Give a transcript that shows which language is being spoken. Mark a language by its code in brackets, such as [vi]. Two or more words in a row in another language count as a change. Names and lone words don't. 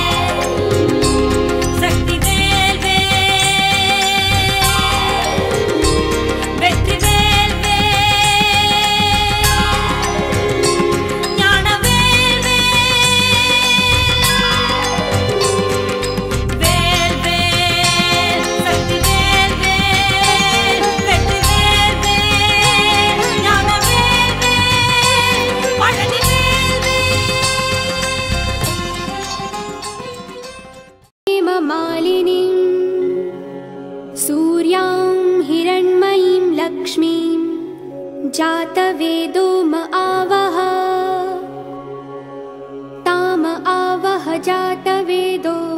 [ta] சக்தி வேல் வேல் வெற்றி வேல் வேல் ஞான வேல் வேல் வேல் சக்தி வேல் வேல் வெற்றி வேல் வேல் ஞான வேல் வேல் பழனி வேல் [sa] हेममालिनीं सूर्यां हिरण्मयीं लक्ष्मीं जातवेदो म आवह ताम आवह जातवेदो